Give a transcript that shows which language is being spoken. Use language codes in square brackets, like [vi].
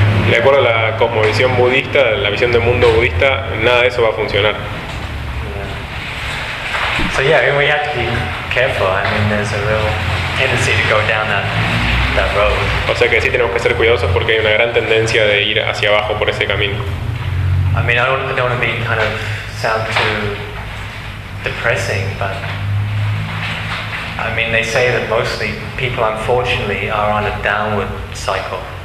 [es] De acuerdo a la cosmovisión budista, la visión del mundo budista, nada de eso va a funcionar. [en] So yeah, we have to be careful. I mean, there's a real tendency to go down that road. [es] O sea que sí tenemos que ser cuidadosos porque hay una gran tendencia de ir hacia abajo por ese camino. [en] I mean, I don't want to be kind of sound too depressing, but I mean, they say that mostly people, unfortunately, are on a downward cycle.